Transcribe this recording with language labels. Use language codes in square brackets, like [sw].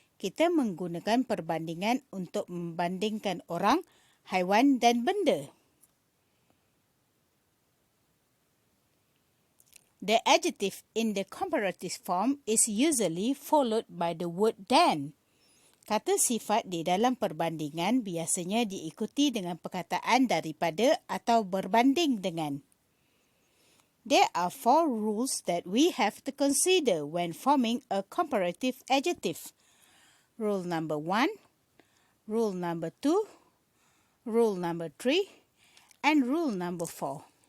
[ms] Kita menggunakan perbandingan untuk membandingkan orang, haiwan, dan benda. [en] The adjective in the comparative form is usually followed by the word than. [ms] Kata sifat di dalam perbandingan biasanya diikuti dengan perkataan daripada atau berbanding dengan. [en] There are 4 rules that we have to consider when forming a comparative adjective. Rule number 1, rule number 2, rule number 3, and rule number 4.